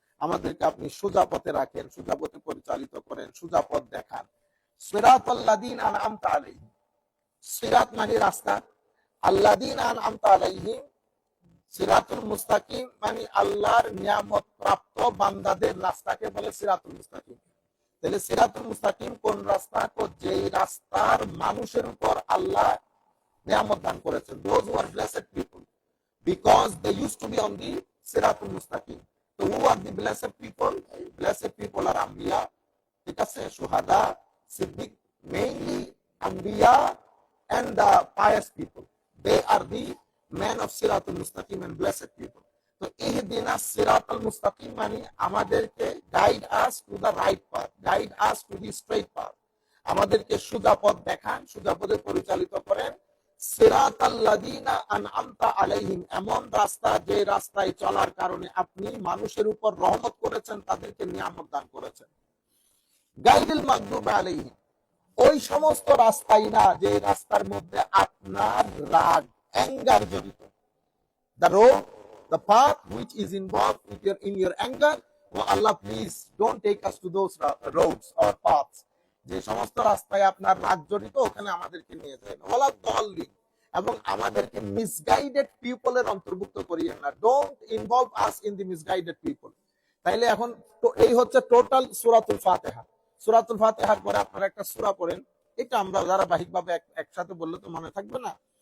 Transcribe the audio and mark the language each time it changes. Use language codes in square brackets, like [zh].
[bn] আমাদেরকে আপনি সোজা পথে রাখেন, সোজা পথে পরিচালিত করেন, সোজা পথ দেখান। [ar] সিরাতাল লাযিনা আনআমতা আলাইহিম, [bn] সিরাত মানে রাস্তা, [ar] আল্লাযিনা আনআমতা আলাইহিম, [bn] সিরাতুল মুস্তাকিম মানে আল্লাহর নিয়ামত প্রাপ্ত বান্দাদের রাস্তাকে বলে সিরাতুল মুস্তাকিম। তাহলে সিরাতুল মুস্তাকিম কোন রাস্তা? যেই রাস্তার মানুষের উপর আল্লাহ নিয়ামত দান করেছেন, [en] those who are blessed people because they used to be on the siratul mustaqim. So who are the blessed people? Blessed people are anbiya, [bn] ঠিক আছে, [en] shuhada, siddiq, mainly anbiya and the pious people. They are the men of siratul mustaqim and blessed people. তো [ar] ইহদিনাস সিরাতাল মুস্তাকিম [en] মানে আমাদেরকে guide us to the right path, guide us to the straight path, [bn] আমাদেরকে সোজা পথ দেখান, সোজা পথে পরিচালিত করেন। [ar] সিরাতাল লাযিনা আনআমতা আলাইহিম, [bn] এমন রাস্তা যে রাস্তায় চলার কারণে আপনি মানুষের উপর রহমত করেছেন, তাদেরকে নিয়ামত দান করেছেন। [ar] গায়রিল মাগদুবি আলাইহিম, [bn] ওই সমস্ত রাস্তাই না যে রাস্তার মধ্যে আপনার রাগ, অ্যাঙ্গার জড়িত। [en] The road, the path which is involved with in your anger, oh Allah, please don't take us to those roads or paths. [bn] যে সমস্ত রাস্তায় আপনার রাগ জড়িত, ওখানে আমাদেরকে নিয়ে যায় না। [ar] ওয়ালা দাল্লিন, [bn] এবং আমাদেরকে মিসগাইডেড পিপলের অন্তর্ভুক্ত করিয়েন না। [en] Don't involve us in the misguided people. [bn] তাইলে এখন এই হচ্ছে টোটাল সূরাতুল ফাতিহা। সূরাতুল ফাতিহার পরে আপনারা একটা সূরা পড়েন, এটা আমরা ধারাবাহিকভাবে একসাথে বললে তো মনে থাকবে না।